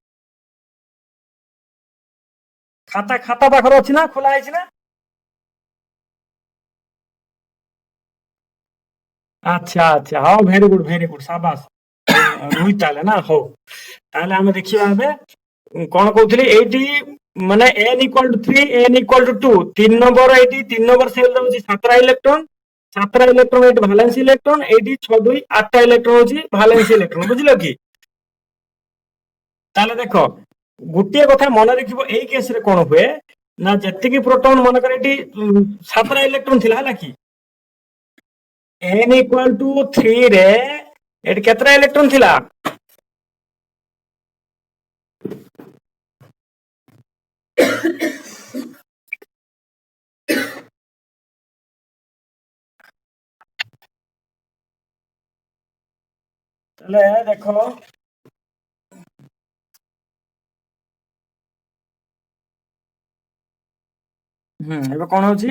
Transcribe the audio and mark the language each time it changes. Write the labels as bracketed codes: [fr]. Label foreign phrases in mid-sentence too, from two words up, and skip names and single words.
[or] ଖାତା ପାଖରେ ଅଛି ନା, ଖୋଲା ହେଇଛି ନା? ଆଚ୍ଛା ଆଚ୍ଛା ହଉ [en] very good [or] ସାବାସ ରୋହିତ ତାହେଲେ ନା। ହଉ ତାହେଲେ ଆମେ ଦେଖିବା ଏବେ କଣ କହୁଥିଲି ଏଇଠି ମାନେ [en] n equal to 3 n equal to 2 [or] 3 ନମ୍ବର, ଏଇଠି 3 ନମ୍ବର ସେଲ ରହୁଛି 7ଟା ଇଲେକ୍ଟ୍ରନ, 7ଟା ଇଲେକ୍ଟ୍ରନ ଏଇଠି [en] valence electron, [or] ଏଇଠି 6 2 8ଟା ଇଲେକ୍ଟ୍ରନ ହଉଛି [en] valence electron, [or] ବୁଝିଲ କି। ତାହେଲେ ଦେଖ ଗୋଟିଏ କଥା ମନେ ରଖିବ, ଏଇ କେସରେ କଣ ହୁଏ ନା ଯେତିକି ପ୍ରୋଟନ ମନେକର ଏଠି 7ଟା ଇଲେକ୍ଟ୍ରନ ଥିଲା ହେଲା କି, [en] n equal to 3 [or] ରେ ଏଠି କେତେଟା ଇଲେକ୍ଟ୍ରନ ଥିଲା? ତାହେଲେ ଦେଖ ଏବେ କଣ ହଉଛି